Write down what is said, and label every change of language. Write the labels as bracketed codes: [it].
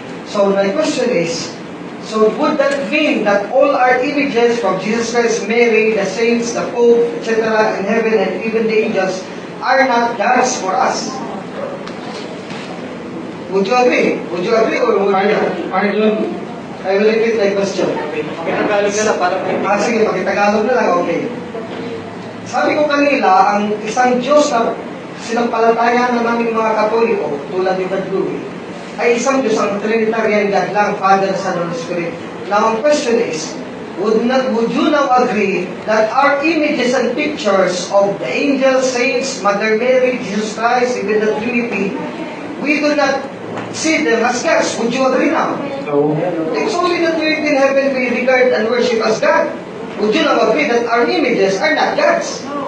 [en] So my question is, so would that mean that all our images from Jesus Christ, Mary, the saints, the Pope, etc. in heaven and even the angels are not gods for us? Would you agree? Would you agree or would you not? Pardon. I will repeat my question. [tl] Pakitagalog na lang para may... Sige, pakitagalog na lang, okay. Sabi ko kanila, ang isang Diyos na sinampalatayan na naming mga Katoliko, tulad ni Brad Louie, ay isang Diyos, ang Trinitarian God lang, Father, Son, Holy Spirit. [en] Now, ang question is, would you now agree that our images and pictures of the angels, saints, Mother Mary, Jesus Christ, even the Trinity, we do not see them as gods? Would you agree now? No. It's only the Trinity in heaven we regard and worship as God. Would you now agree that our images are not gods?